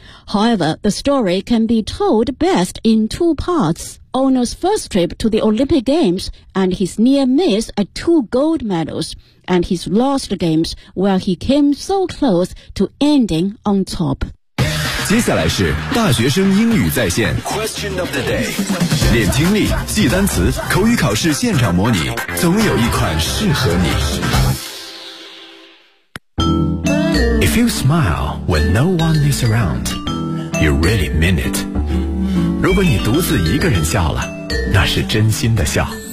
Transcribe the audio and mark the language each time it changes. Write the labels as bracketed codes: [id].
[en] However, the story can be told best in two parts. Ono's first trip to the Olympic Games and his near miss at 2 gold medals, and his lost games where he came so close to ending on top. [zh] 接下来是大学生英语在线 [en] Question of the day. [zh] 练听力，记单词，口语考试现场模拟，总有一款适合你。 [en] If you smile when no one is around, you really mean it. [zh] 如果你独自一个人笑了，那是真心的笑。